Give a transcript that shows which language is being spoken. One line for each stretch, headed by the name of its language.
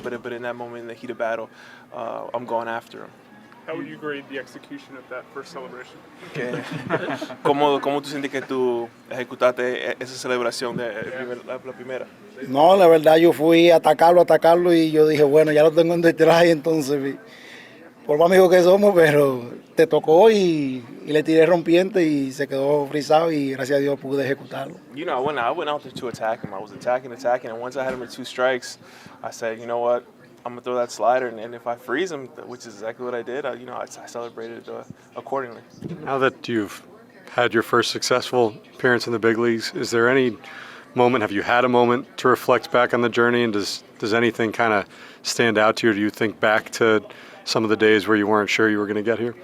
English: But in that moment, in the heat of battle, I'm going after him. How would you grade the execution of that first celebration?
Spanish: ¿Cómo tú sientes que tú ejecutaste esa celebración de la primera? No, la verdad yo fui a atacarlo y yo dije, bueno, ya lo tengo en detrás y entonces, por más amigos que somos, pero te tocó y le tiré rompiente y se quedó frisado y gracias a Dios pude ejecutarlo.
English: I went out there to attack him. I was attacking, and once I had him at 2 strikes, I said, you know what? I'm gonna throw that slider, and if I freeze him, which is exactly what I did, I celebrated accordingly. Now that you've had your first successful appearance in the big leagues, is there any moment, have you had a moment to reflect back on the journey, and does anything kind of stand out to you? Do you think back to some of the days where you weren't sure you were going to get here?